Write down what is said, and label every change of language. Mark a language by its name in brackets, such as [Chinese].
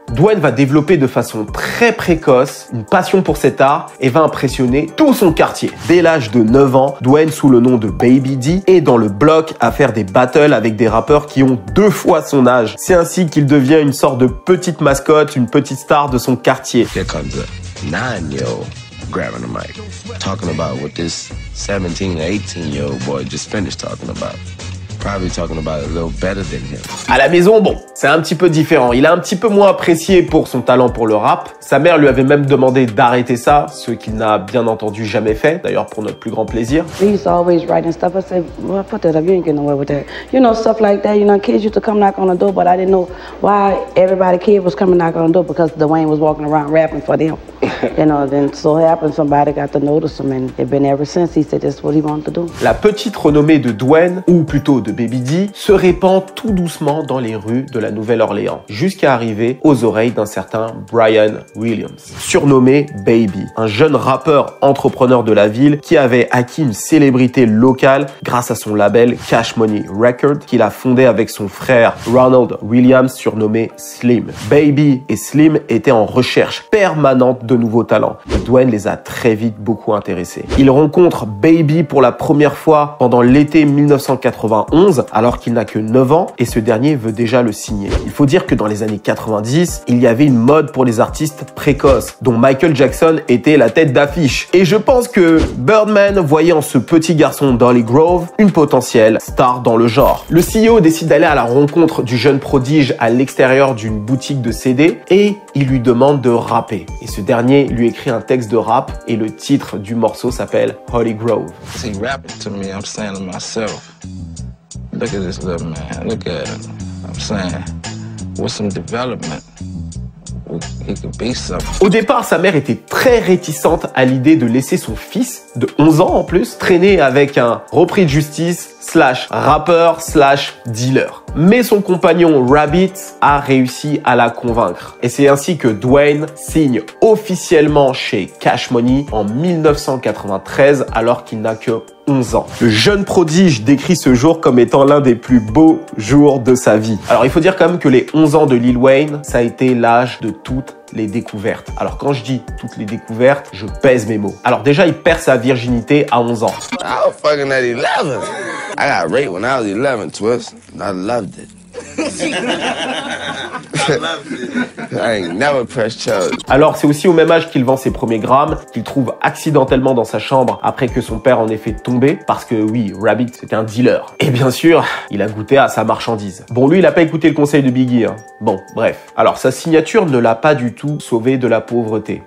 [French] Dwayne va développer de façon très précoce une passion pour cet art et va impressionner tout son quartier. Dès l'âge de 9 ans, Dwayne, sous le nom de Baby D, est dans le bloc à faire des battles avec des rappeurs qui ont 2 fois son âge. C'est ainsi qu'il devient une sorte de petite mascotte, une petite star de son quartier. [English] Here comes a 9-year-old grabbing the mic, talking about what this 17 or 18-year-old boy just finished talking about. Probably talking about it a little better than him. [French] À la maison, bon, c'est un petit peu différent. Il est un petit peu moins apprécié pour son talent pour le rap. Sa mère lui avait même demandé d'arrêter ça, ce qu'il n'a bien entendu jamais fait, d'ailleurs pour notre plus grand plaisir. [English] We used to always write and stuff. I said, well, put that up. You ain't getting away with that. You know, stuff like that. You know, kids used to come knock on the door, but I didn't know why everybody kid was coming knock on the door because Dwayne was walking around rapping for them. You know, then so happened somebody got to notice him and it's been ever since. He said that's what he wanted to do. [French] La petite renommée de Dwayne, ou plutôt de Baby D, se répand tout doucement dans les rues de la Nouvelle-Orléans, jusqu'à arriver aux oreilles d'un certain Brian Williams, surnommé Baby, un jeune rappeur entrepreneur de la ville qui avait acquis une célébrité locale grâce à son label Cash Money Records qu'il a fondé avec son frère Ronald Williams, surnommé Slim. Baby et Slim étaient en recherche permanente de nouveaux talents. Et Dwayne les a très vite beaucoup intéressés. Il rencontre Baby pour la première fois pendant l'été 1991, alors qu'il n'a que 9 ans, et ce dernier veut déjà le signer. Il faut dire que dans les années 90, il y avait une mode pour les artistes précoces, dont Michael Jackson était la tête d'affiche. Et je pense que Birdman voyait en ce petit garçon d'Holly Grove une potentielle star dans le genre. Le CEO décide d'aller à la rencontre du jeune prodige à l'extérieur d'une boutique de CD et il lui demande de rapper. Et ce dernier lui écrit un texte de rap et le titre du morceau s'appelle Holly Grove. [English] See, rapping to me, I'm saying to myself, look at this little man, look at him. I'm saying, with some development, he could be something. [French] Au départ, sa mère était très réticente à l'idée de laisser son fils, de 11 ans en plus, traîner avec un repris de justice / rappeur / dealer. Mais son compagnon Rabbit a réussi à la convaincre. Et c'est ainsi que Dwayne signe officiellement chez Cash Money en 1993 alors qu'il n'a que 11 ans. Le jeune prodige décrit ce jour comme étant l'un des plus beaux jours de sa vie. Alors il faut dire quand même que les 11 ans de Lil Wayne, ça a été l'âge de toutes les découvertes. Alors quand je dis toutes les découvertes, je pèse mes mots. Alors déjà, il perd sa virginité à 11 ans. [English] I was fucking at 11. I got raped when I was 11, Twist. I loved it. I ain't never pressed charge. [French] Alors c'est aussi au même âge qu'il vend ses premiers grammes, qu'il trouve accidentellement dans sa chambre après que son père en ait fait tomber, parce que oui, Rabbit c'était un dealer. Et bien sûr, il a goûté à sa marchandise. Bon, lui il a pas écouté le conseil de Biggie, hein. Bon, bref. Alors sa signature ne l'a pas du tout sauvé de la pauvreté.